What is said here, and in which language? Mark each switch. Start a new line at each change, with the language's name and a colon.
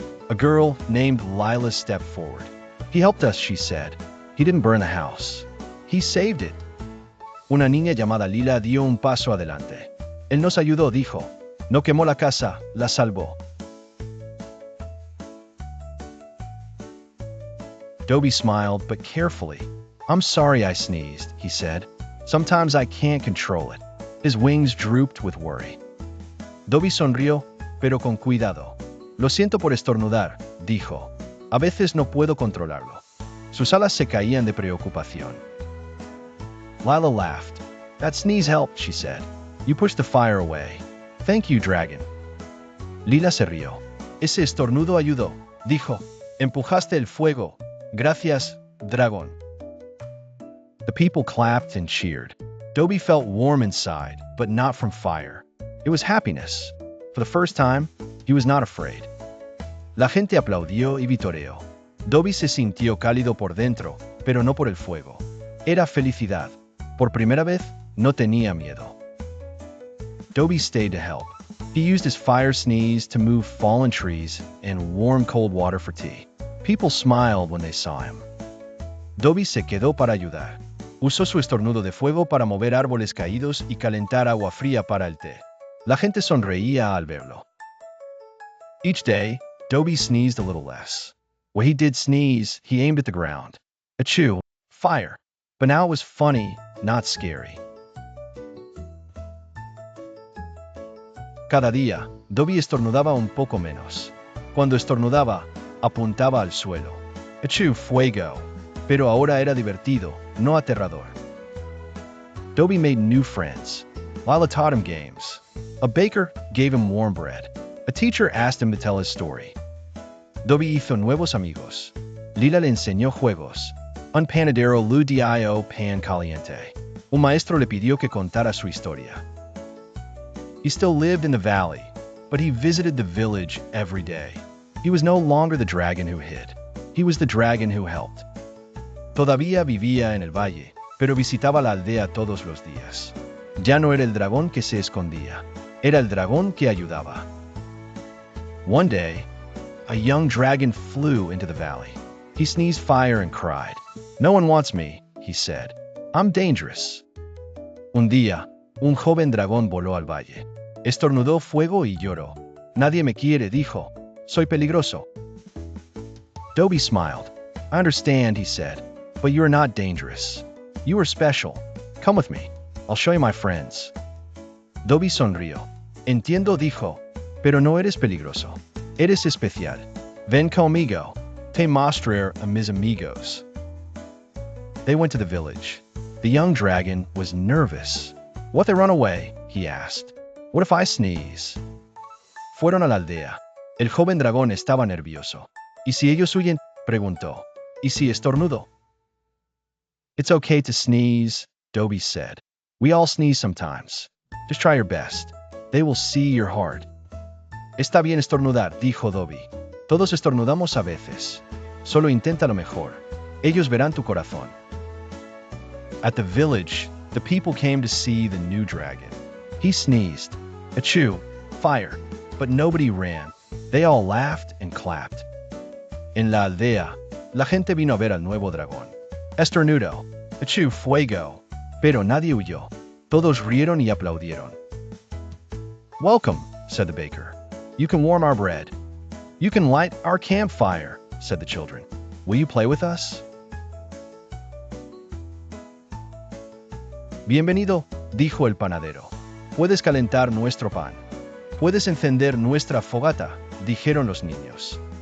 English: A girl named Lila stepped forward. He helped us, she said. He didn't burn the house. He saved it.
Spanish: Una niña llamada Lila dio un paso adelante. Él nos ayudó, dijo. No quemó la casa, la salvó.
English: Dobby smiled, but carefully. I'm sorry I sneezed, he said. Sometimes I can't control it. His wings drooped with worry.
Spanish: Dobby sonrió, pero con cuidado. Lo siento por estornudar, dijo. A veces no puedo controlarlo. Sus alas se caían de preocupación.
English: Lila laughed. That sneeze helped, she said. You pushed the fire away. Thank you, dragon.
Spanish: Lila se rió. Ese estornudo ayudó, dijo. Empujaste el fuego. Gracias, dragón.
English: The people clapped and cheered. Dobby felt warm inside, but not from fire. It was happiness. For the first time, he was not afraid.
Spanish: La gente aplaudió y vitoreó. Dobby se sintió cálido por dentro, pero no por el fuego. Era felicidad. Por primera vez, no tenía miedo.
English: Dobby stayed to help. He used his fire sneeze to move fallen trees and warm cold water for tea. People smiled when they saw him.
Spanish: Dobby se quedó para ayudar. Usó su estornudo de fuego para mover árboles caídos y calentar agua fría para el té. La gente sonreía al verlo.
English: Each day, Dobby sneezed a little less. When he did sneeze, he aimed at the ground. Achoo! Fire! But now it was funny, not scary.
Spanish: Cada día, Dobby estornudaba un poco menos. Cuando estornudaba, apuntaba al suelo. Achoo! Fuego! Pero ahora era divertido, no aterrador.
English: Dobby made new friends. Lila taught him games. A baker gave him warm bread. A teacher asked him to tell his story.
Spanish: Dobby hizo nuevos amigos. Lila le enseñó juegos. Un panadero le dio pan caliente. Un maestro le pidió que contara su historia.
English: He still lived in the valley, but he visited the village every day. He was no longer the dragon who hid. He was the dragon who helped.
Spanish: Todavía vivía en el valle, pero visitaba la aldea todos los días. Ya no era el dragón que se escondía, era el dragón que ayudaba.
English: One day, a young dragon flew into the valley. He sneezed fire and cried. "No one wants me," he said. "I'm dangerous."
Spanish: Un día, un joven dragón voló al valle. Estornudó fuego y lloró. "Nadie me quiere", dijo. "Soy peligroso."
English: Dobby smiled. "I understand," he said, "but you are not dangerous. You are special. Come with me. I'll show you my friends."
Spanish: Dobby sonrió. "Entiendo", dijo, "pero no eres peligroso. Eres especial. Ven conmigo. Te mostraré a mis amigos."
English: They went to the village. The young dragon was nervous. "What if they run away?" he asked. "What if I sneeze?"
Spanish: Fueron a la aldea. El joven dragón estaba nervioso. ¿Y si ellos huyen?, preguntó. ¿Y si estornudo?
English: "It's okay to sneeze," Dobby said. "We all sneeze sometimes. Just try your best. They will see your heart."
Spanish: "Está bien estornudar", dijo Dobby. "Todos estornudamos a veces. Solo intenta lo mejor. Ellos verán tu corazón."
English: At the village, the people came to see the new dragon. He sneezed. Achoo! Fire! But nobody ran. They all laughed and clapped.
Spanish: En la aldea, la gente vino a ver al nuevo dragón. Estornudo. Achoo! Fuego! Pero nadie huyó. Todos rieron y aplaudieron.
English: "Welcome," said the baker. "You can warm our bread. You can light our campfire," said the children. "Will you play with us?"
Spanish: "Bienvenido", dijo el panadero. "Puedes calentar nuestro pan. Puedes encender nuestra fogata", dijeron los niños.